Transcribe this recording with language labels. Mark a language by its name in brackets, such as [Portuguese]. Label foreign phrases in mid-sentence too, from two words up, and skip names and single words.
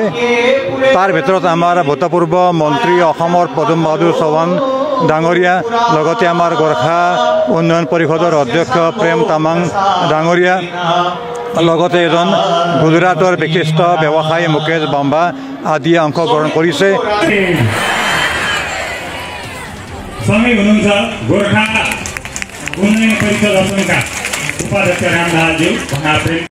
[Assamese] তাৰ ভিতৰত আমাৰ ভূতপূৰ্ব মন্ত্ৰী অসমৰ পদুম বাহাদুৰ চৌহান ডাঙৰীয়া, লগতে আমাৰ গোৰ্খা উন্নয়ন পৰিষদৰ অধ্যক্ষ প্ৰেম তাৱাং ডাঙৰীয়া, লগতে এজন গুজৰাটৰ বিশিষ্ট ব্যৱসায়ী মুকেশ বাম্বা আদিয়ে অংশগ্ৰহণ কৰিছে। [Nepali] स्वामी हुनुहुन्छ गोर्खा उन्नयन परिषद असमका उपाध्यक्ष रामदासज्यू